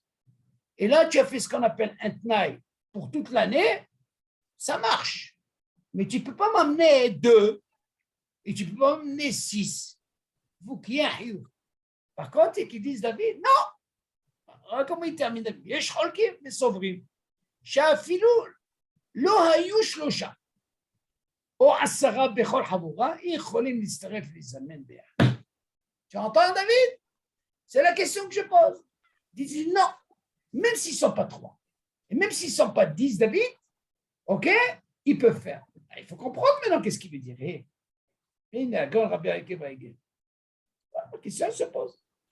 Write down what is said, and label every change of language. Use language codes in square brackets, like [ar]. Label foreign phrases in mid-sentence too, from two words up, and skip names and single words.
[fr] Et là, tu as fait ce qu'on appelle un tnaï pour toute l'année. Ça marche. Mais tu ne peux pas m'amener 2 et tu ne peux pas m'amener 6. Il faut qu'il y ait un hiouk. Par contre, ils disent, David, non. Comment il termine, David? [he] יש חולקים וסוברים שאפילו לא היו 3 או 10 בכל חבורה, יכולים להצטרף לזמן ביחד. [fr] Tu entends, David? C'est la question que je pose. Ils disent non, même s'ils ne sont pas 3, et même s'ils ne sont pas 10, David, ok, ils peuvent faire. Il faut comprendre maintenant qu'est-ce qu'il veut dire. La question se pose.